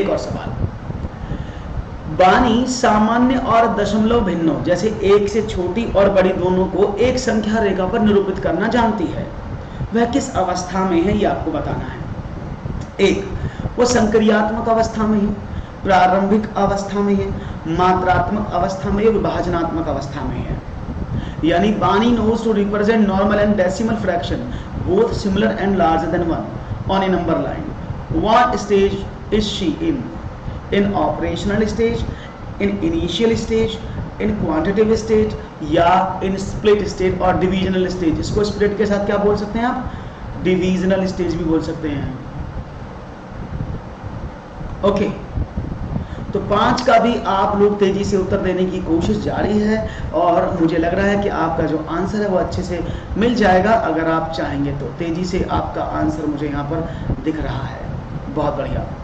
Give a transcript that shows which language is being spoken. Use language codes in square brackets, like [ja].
[hi] एक और सवाल, बानी सामान्य और दशमलव भिन्नों जैसे 1 से छोटी और बड़ी दोनों को एक संख्या रेखा पर निरूपित करना जानती है, वह किस अवस्था में है ये आपको बताना है। एक, वो संक्रियात्मक अवस्था में है, प्रारंभिक अवस्था में है, मात्रात्मक अवस्था में है, विभाजनात्मक अवस्था में है। [en] यानी Bani knows to represent normal and decimal fraction both similar and larger than 1 on a number line. What stage is she in? In operational stage, in initial stage, in quantitative stage या in split stage और divisional stage। [hi] इसको split के साथ क्या बोल सकते हैं आप? डिविजनल स्टेज भी बोल सकते हैं। ओके, तो 5 का भी आप लोग तेजी से उत्तर देने की कोशिश जारी है और मुझे लग रहा है कि आपका जो आंसर है वो अच्छे से मिल जाएगा अगर आप चाहेंगे तो। तेजी से आपका आंसर मुझे यहाँ पर दिख रहा है, बहुत बढ़िया।